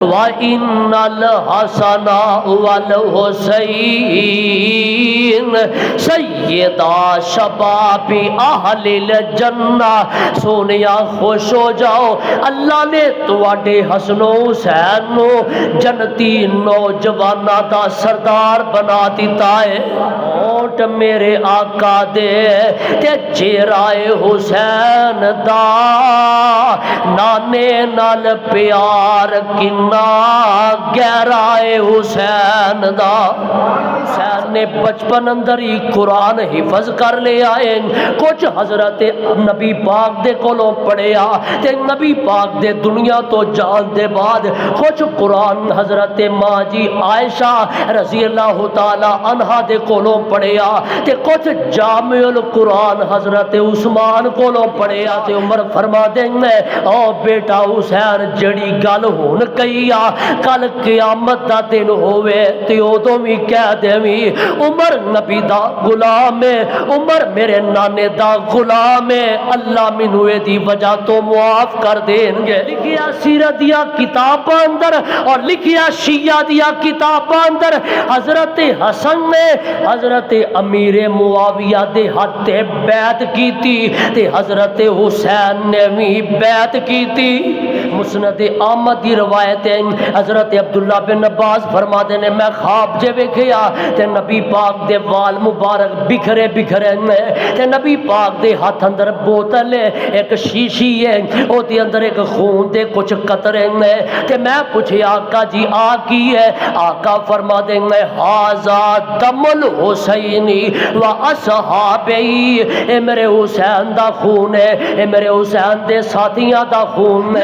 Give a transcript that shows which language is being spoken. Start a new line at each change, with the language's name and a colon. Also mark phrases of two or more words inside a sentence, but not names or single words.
Arabic: وَإِنَّ الْحَسَنَ وَالْحُسَيْنَ سَيِّدَا شَبَابِ اہل الجنہ.
Punjabi: سونیا خوش ہو جاؤ، اللہ نے تواڈے حسن و حسین نو جنتی نوجواناں دا سردار بنا دیتا ہے. ہونٹ میرے آقا دے تے چہرہ حسین دا نانے نال پیار کنا گہرا حسین دا. حسین نے بچپن اندر ہی قرآن حفظ کر لیا ہے. کچھ حضرت نبی پاک دے کولوں پڑھیا تے نبی پاک دے دنیا تو جان دے بعد کچھ قرآن حضرت ماں جی عائشہ
Arabic: رضی اللہ تعالی عنہا
Punjabi: دے کولوں پڑھیا تے کچھ
Arabic: جامع القرآن
Punjabi: حضرت عثمان کولوں پڑھیا. تے عمر فرما دیں او بیٹا حسین جڑی گل ہون کئی آ کل قیامت دا دن ہوئے تے ادوں بھی کہہ دیویں عمر نبی دا غلام ہے، عمر میرے نانے دا غلام ہے، اللہ مینوں اے دی وجہ تو معاف کر دین گے. لکھیا سیرت دیا کتاباں اندر اور لکھیا شیعہ دیا کتاباں اندر حضرت حسن نے حضرت امیر معاویہ دے ہاتھ تے بیعت کیتی تے حضرت حسین نے بھی بیعت کیتی. مسند احمد دی روایت ہے حضرت عبداللہ بن عباس فرما دے نے میں خواب جے ویکھیا تے نبی پاک دے وال مبارک بکھرے بکھرے نے تے نبی پاک دے ہاتھ اندر بوتل ہے ایک شیشی ہے او دے اندر ایک خون دے کچھ قطرے نے تے میں پوچھیا آقا جی آ کی ہے؟ آقا فرما دے نے
Arabic: ھذا دم الحسینی و اصحابی،
Punjabi: اے میرے حسین دا خون ہے، اے میرے حسین دے ساتھیاں دا خون ہے.